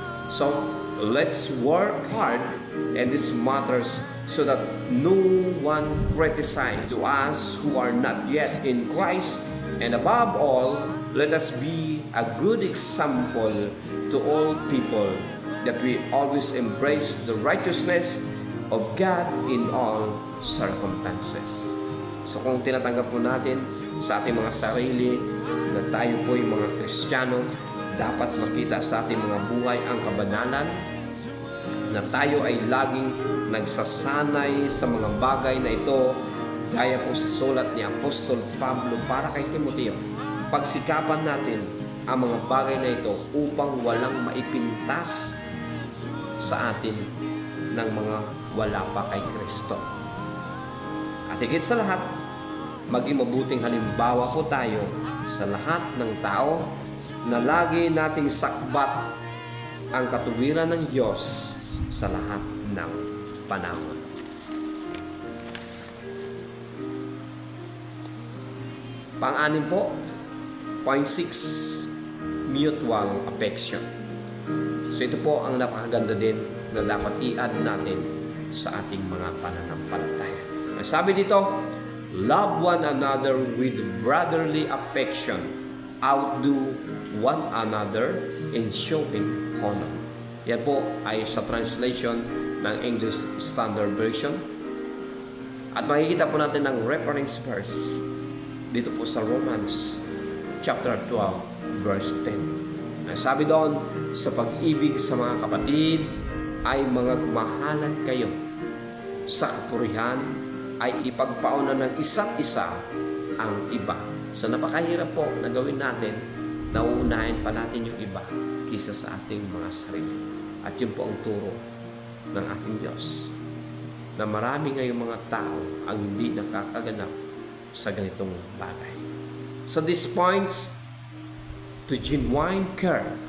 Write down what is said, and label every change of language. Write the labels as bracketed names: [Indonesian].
[English] So let's work hard in these matters so that no one criticizes to us who are not yet in Christ, and above all, let us be a good example to all people, that we always embrace the righteousness of God in all circumstances. [Filipino] So kung tinatanggap po natin sa ating mga sarili na tayo po yung mga Kristiyano, dapat makita sa ating mga buhay ang kabanalan, na tayo ay laging nagsasanay sa mga bagay na ito, gaya po sa sulat ni Apostol Pablo para kay Timoteo. Pagsikapan natin ang mga bagay na ito upang walang maipintas sa atin ng mga wala pa kay Kristo. At higit sa lahat, maging mabuting halimbawa po tayo sa lahat ng tao na lagi nating sakbat ang katuwiran ng Diyos sa lahat ng panahon. Pang-anim po, [English] point 6, mutual affection. [Filipino] So ito po ang napakaganda din na dapat i-add natin sa ating mga pananampalataya. Sabi dito, [English] Love one another with brotherly affection. Outdo one another in showing honor. [Filipino] Yan po ay sa translation ng English Standard Version. At makikita po natin ang reference verse dito po sa Romans chapter 12 verse 10. Ang sabi doon, sa pag-ibig sa mga kapatid ay mga mahalan kayo. Sa kapurihan ay ipagpauna ng isa't isa ang iba. So napakahirap po na gawin natin na uunahin pa natin yung iba kisa sa ating mga sarili. At yun po ang turo ng ating Diyos. Na marami ngayong mga tao ang hindi nakakaganap sa ganitong bagay. [English] So this points to genuine care.